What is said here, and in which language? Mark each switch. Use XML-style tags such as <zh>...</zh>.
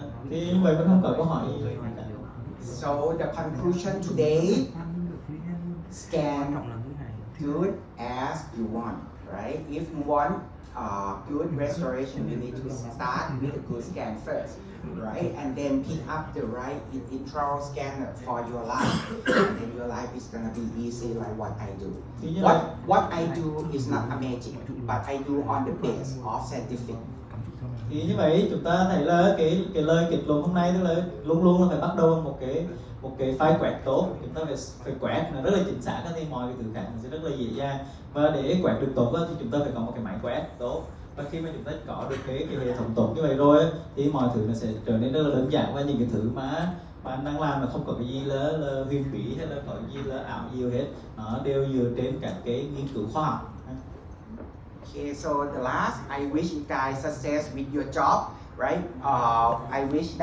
<vi>Thì như vậy vẫn không có câu hỏi gì.</vi> <en>So the conclusion today, scan good as you want, right? If you want good restoration, you need to start with a good scan first, right? And then pick up the right intraoral scanner for your life, and then your life is gonna be easy like what I do. What I do is not amazing, but I do on the base of scientific.</en> <vi>Thì như vậy chúng ta thấy là cái lời kết luận hôm nay tức là luôn luôn là phải bắt đầu một cái file quẹt tốt, chúng ta phải quẹt nó rất là chính xác thì mọi cái thứ khác nó sẽ rất là dễ dàng, và để quẹt được tốt thì chúng ta phải có một cái máy quẹt tốt, và khi mà chúng ta có được cái hệ thống tốt như vậy rồi thì mọi thứ nó sẽ trở nên rất là đơn giản, và những cái thứ mà bạn đang làm là không có cái gì là huyền bí hay là có cái gì là ảo diệu hết, nó đều dựa trên các cái nghiên cứu khoa học.</vi> <en>Okay, so the last, I wish you guys success with your job, right? I wish that</en>